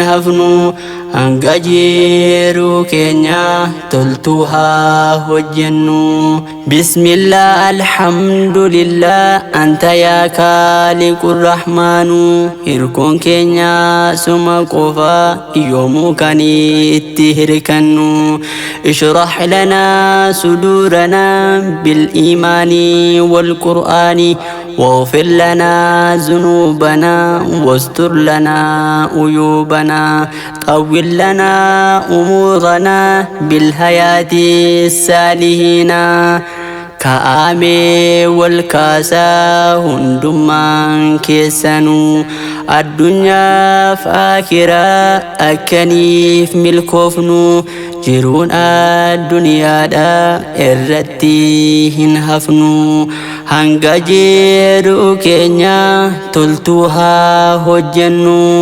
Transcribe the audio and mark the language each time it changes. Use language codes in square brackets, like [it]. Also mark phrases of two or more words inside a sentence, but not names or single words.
[om] hafnu hanga jiruu keenya toltuu haa hojjennu [ar] بسم الله الحمد لله أنت يا خالق الرحمن [om] hirkoon keenya suma qofa yoomuu kan itti hirkannu [ar] اشرح لنا صدورنا بالإيمان والقرآن واغفر لنا ذنوبنا واستر لنا عيوبنا طول لنا أمورنا بالحياة الصالحين [om] kaa'amee wal kaasaa hundummaan keessanuu addunyaaf aakiraa akkaniif milkoofnu jiruun addunyaadhaa irratti hin hafnu hanga jiruu keenya toltuu haa hojjennu